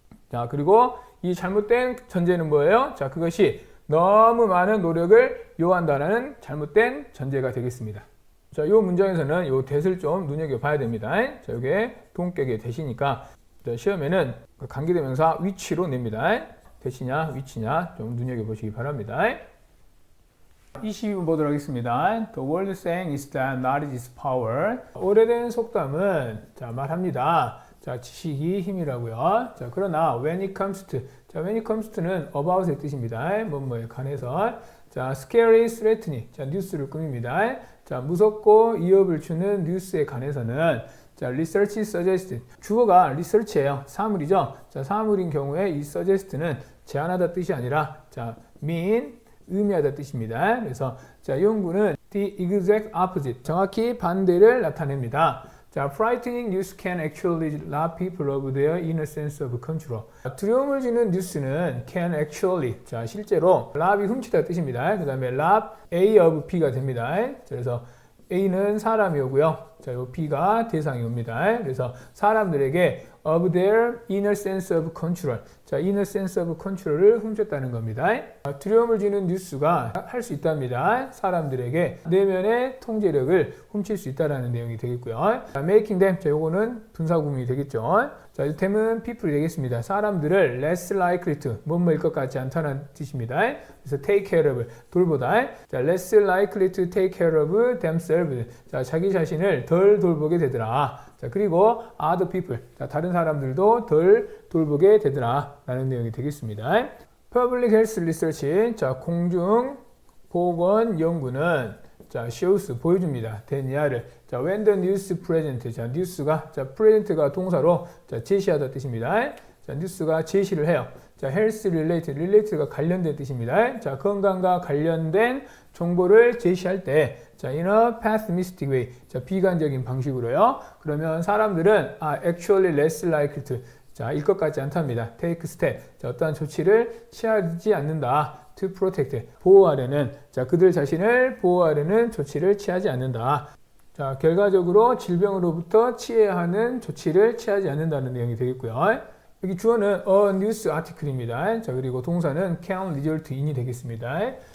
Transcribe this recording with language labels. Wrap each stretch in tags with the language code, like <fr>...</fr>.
<ko>자, 그리고 이 잘못된 전제는 뭐예요? 자, 그것이 너무 많은 노력을 요한다라는 잘못된 전제가 되겠습니다. 자, 이 문장에서는 이 that을 좀 눈여겨봐야 됩니다. 자, 이게 동격의 that이니까 시험에는 관계대명사 which로 냅니다. that이냐, which냐 좀 눈여겨보시기 바랍니다. 22번 보도록 하겠습니다.</ko> <en>The world saying is that knowledge is power.</en> <ko>오래된 속담은 자, 말합니다. 자, 지식이 힘이라고요.</ko> <en>자, 그러나 when it comes to, 자, when it comes to는 about의 뜻입니다.</en> <ko>뭐뭐에 관해서. 자, scary, threatening. 자, 뉴스를 꾸밉니다. 자, 무섭고 위협을 주는 뉴스에 관해서는 자,</ko> <en>research suggested.</en> <ko>주어가 research예요. 사물이죠. 자, 사물인 경우에 이 suggest는 제안하다 뜻이 아니라 자, mean, 의미하다 뜻입니다. 그래서 자, 연구는</ko> <en>the exact opposite.</en> <ko>정확히 반대를 나타냅니다.</ko> <en>자, frightening news can actually rob people of their inner sense of control.</en> <ko>두려움을 주는 뉴스는 can actually, 자, 실제로 rob이 훔치다 뜻입니다. 그 다음에 rob A of B가 됩니다. 그래서 A는 사람이 오고요. 자, 요 B가 대상이 옵니다. 그래서 사람들에게</ko> <en>of their inner sense of control.</en> <ko>자, inner sense of control을 훔쳤다는 겁니다. 두려움을 주는 뉴스가 할 수 있답니다. 사람들에게 내면의 통제력을 훔칠 수 있다는 내용이 되겠고요.</ko> <en>자, making them.</en> <ko>자, 요거는 분사구문이 되겠죠. 자, 이 them은 people이 되겠습니다. 사람들을</ko> <en>less likely to,</en> <ko>뭐뭐일 것 같지 않다는 뜻입니다.</ko> <en>그래서 take care of, 돌보다. 자, less likely to take care of themselves.</en> <ko>자, 자기 자신을 덜 돌보게 되더라. 자, 그리고 other people. 자, 다른 사람들도 덜 돌보게 되더라. 라는 내용이 되겠습니다.</ko> <en>Public Health Research.</en> <ko>자, 공중 보건 연구는 자, shows 보여줍니다.</ko> <en>대니아를. 자, when the news present.</en> <ko>자, 뉴스가 자, present가 동사로 자, 제시하다 뜻입니다. 자, 뉴스가 제시를 해요. 자, health related. related가 관련된 뜻입니다. 자, 건강과 관련된 정보를 제시할 때 자, in a pessimistic way. 자, 비관적인 방식으로요. 그러면 사람들은</ko> <en>actually less likely to.</en> <ko>자, 일 것 같지 않답니다.</ko> <en>take step.</en> <ko>자, 어떠한 조치를 취하지 않는다.</ko> <en>to protect. 보호하려는.</en> <ko>자, 그들 자신을 보호하려는 조치를 취하지 않는다. 자, 결과적으로 질병으로부터 취해야 하는 조치를 취하지 않는다는 내용이 되겠고요. 여기 주어는 a news article입니다. 자, 그리고 동사는 can result in이 되겠습니다.</ko>